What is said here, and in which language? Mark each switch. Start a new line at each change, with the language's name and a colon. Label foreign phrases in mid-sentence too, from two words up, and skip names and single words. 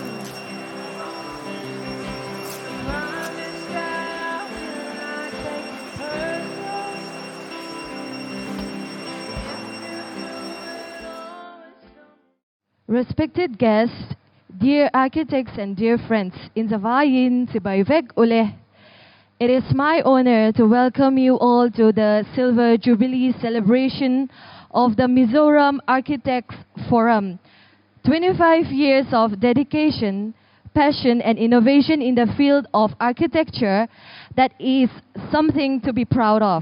English: Promise that I will not take it personal. If you do it always so. Respected guests, dear architects and dear friends, insawayin si Bayveg ule. It is my honor to welcome you all to the Silver Jubilee celebration of the Mizoram Architecture Forum. 25 years of dedication, passion, and innovation in the field of architecture that is something to be proud of.